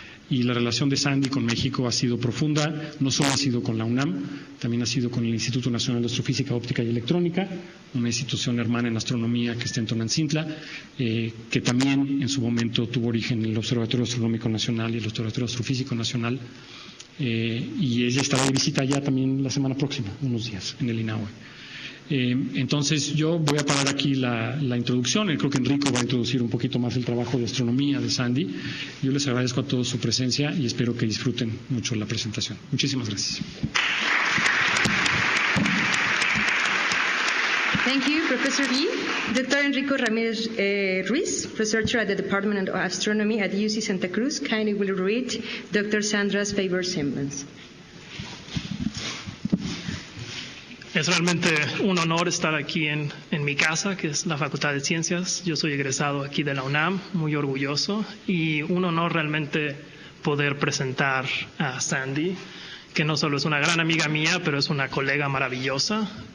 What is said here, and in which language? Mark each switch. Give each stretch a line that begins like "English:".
Spanish: Y la relación de Sandy con México ha sido profunda. No solo ha sido con la UNAM, también ha sido con el Instituto Nacional de Astrofísica, Óptica y Electrónica, una institución hermana en astronomía que está en Tonantzintla, que también en su momento tuvo origen en el Observatorio Astronómico Nacional y el Observatorio Astrofísico Nacional, y ella estará de visita allá también la semana próxima, unos días, en el INAHUE. Entonces yo voy a parar aquí la introducción. Creo que Enrico va a introducir un poquito más el trabajo de astronomía de Sandy. Yo les agradezco a todos su presencia y espero que disfruten mucho la presentación. Muchísimas gracias.
English: Thank you, Professor Lee. Dr. Enrico Ramirez Ruiz, researcher at the Department of Astronomy at UC Santa Cruz, kindly will read Dr. Sandra's favorite semblance.
Spanish: Es realmente un honor estar aquí en mi casa, que es la Facultad de Ciencias. Yo soy egresado aquí de la UNAM, muy orgulloso, y un honor realmente poder presentar a Sandy, que no solo es una gran amiga mía, pero es una colega maravillosa.